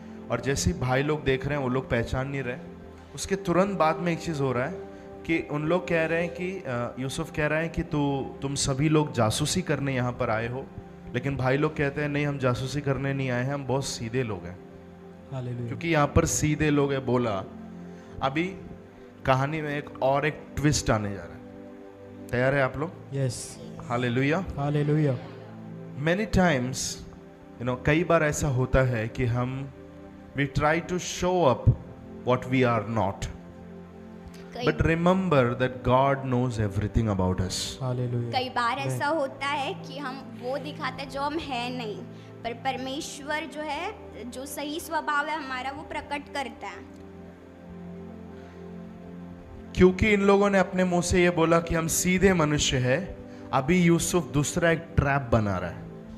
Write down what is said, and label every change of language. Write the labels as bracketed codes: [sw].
[hi] और जैसे ही भाई लोग देख रहे हैं वो लोग पहचान नहीं रहे। उसके तुरंत बाद में एक चीज़ हो रहा है कि उन लोग कह रहे हैं कि यूसुफ कह रहा है कि तुम सभी लोग जासूसी करने यहाँ पर आए हो, लेकिन भाई लोग कहते हैं नहीं, हम जासूसी करने नहीं आए हैं, हम बहुत सीधे लोग हैं। हालेलुया। क्योंकि यहाँ पर सीधे लोग है बोला। अभी कहानी में एक ट्विस्ट आने जा रहा है। तैयार है आप लोग? Yes. Hallelujah. Hallelujah. [en] Many times, [hi] कई बार ऐसा होता है कि हम [en] we try to show up what we are not. But remember that God knows everything about us. [hi] Hallelujah. कई बार ऐसा होता है कि हम वो दिखाते हैं जो हम हैं नहीं, पर परमेश्वर जो है, जो सही स्वभाव है हमारा, वो प्रकट करता है। क्योंकि इन लोगों ने अपने मुंह से ये बोला कि हम सीधे मनुष्य हैं, अभी यूसुफ दूसरा एक ट्रैप बना रहा है।